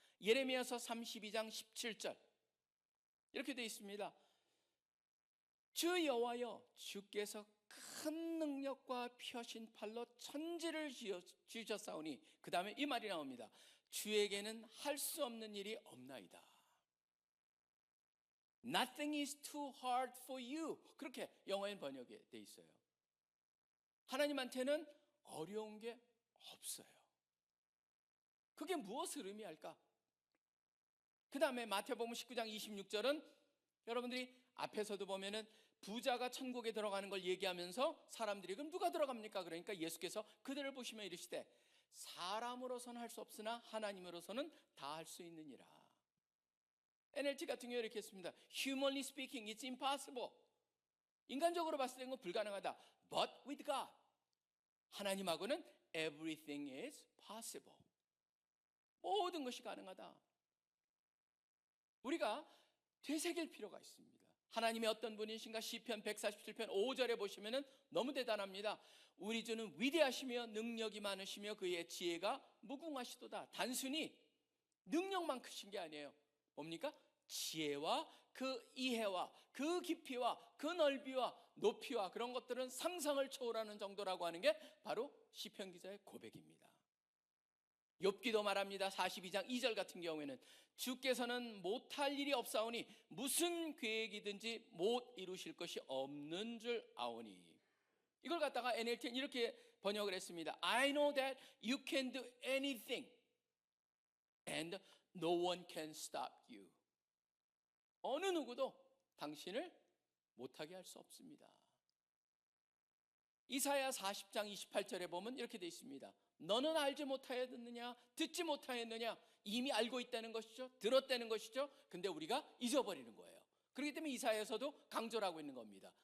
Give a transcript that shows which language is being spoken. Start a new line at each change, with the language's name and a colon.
Korean: 예레미야서 32장 17절 이렇게 되어 있습니다. 주 여호와여, 주께서 큰 능력과 펴신 팔로 천지를 지으셨사오니, 그 다음에 이 말이 나옵니다. 주에게는 할 수 없는 일이 없나이다.
English: Nothing is too hard for you.
Korean: 그렇게 영어엔 번역이 돼 있어요. 하나님한테는 어려운 게 없어요. 그게 무엇을 의미할까? 그 다음에 마태복음 19장 26절은 여러분들이 앞에서도 보면은 부자가 천국에 들어가는 걸 얘기하면서 사람들이 그럼 누가 들어갑니까? 그러니까 예수께서 그들을 보시며 이르시되 사람으로서는 할 수 없으나 하나님으로서는 다 할 수 있느니라. NLT 같은 경우 이렇게 했습니다.
English: Humanly speaking, it's impossible.
Korean: 인간적으로 봤을 때는 불가능하다.
English: But with God,
Korean: 하나님하고는
English: everything is possible.
Korean: 모든 것이 가능하다. 우리가 되새길 필요가 있습니다. 하나님이 어떤 분이신가? 시편 147편 5절에 보시면은 너무 대단합니다. 우리 주는 위대하시며 능력이 많으시며 그의 지혜가 무궁하시도다. 단순히 능력만 크신 게 아니에요. 뭡니까? 지혜와 그 이해와 그 깊이와 그 넓이와 높이와 그런 것들은 상상을 초월하는 정도라고 하는 게 바로 시편 기자의 고백입니다. 욥기도 말합니다. 42장 2절 같은 경우에는 주께서는 못할 일이 없사오니 무슨 계획이든지 못 이루실 것이 없는 줄 아오니. 이걸 갖다가 NLT는 이렇게 번역을 했습니다.
English: I know that you can do anything and no one can stop you.
Korean: 어느 누구도 당신을 못하게 할 수 없습니다. 이사야 40장 28절에 보면 이렇게 되어 있습니다. 너는 알지 못하였느냐? 듣지 못하였느냐? 이미 알고 있다는 것이죠. 들었다는 것이죠. 근데 우리가 잊어버리는 거예요. 그렇기 때문에 이사야에서도 강조를 하고 있는 겁니다.